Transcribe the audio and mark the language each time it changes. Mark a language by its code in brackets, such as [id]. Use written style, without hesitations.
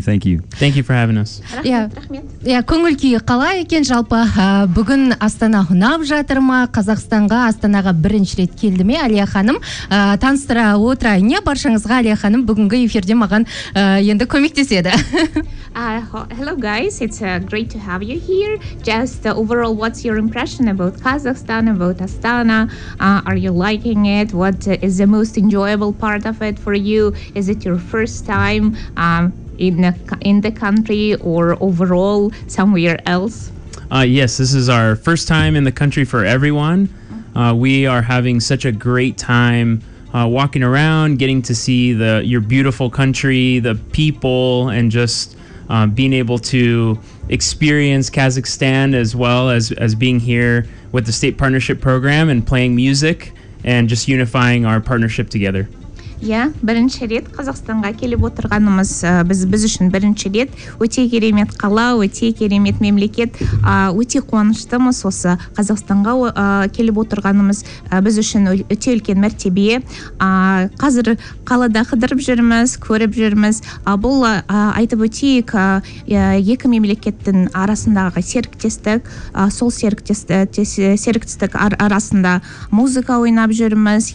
[en] Thank you for having us. [kk] Рахмет. Көңіл күй қалай екен жалпы? Бүгін Астана ұнап жатыр ма? Қазақстанға, Астанаға бірінші рет келді ме, Алия ханым? Таныстыра отырайын. Не баршаңызға, Алия ханым, бүгінгі эфирде маған енді көмектеседі. [en] Hello guys, it's great to have you here. Just overall, what's your impression about Kazakhstan, about Astana? Are you liking it? What is the most enjoyable part of it for you? Is it your first time in the country or overall somewhere else? Yes, this is our first time in the country for everyone. We are having such a great time walking around, getting to see your beautiful country, the people, and just being able to experience Kazakhstan as well as being here with the state partnership program and playing music and just unifying our partnership together. [kk] Бірінші рет Қазақстанға келіп отырғанымыз біз үшін бірінші рет. Өте керемет қала, өте керемет мемлекет. Өте қуаныштымыз осы Қазақстанға келіп отырғанымыз біз үшін өте үлкен мәртебе. Қазір қалада қыдырып жүрміз, көріп жүрміз. Бұл айтып өтейік, екі мемлекеттің арасындағы серіктестік, сол серіктестік арасында музыка ойнап жүрміз.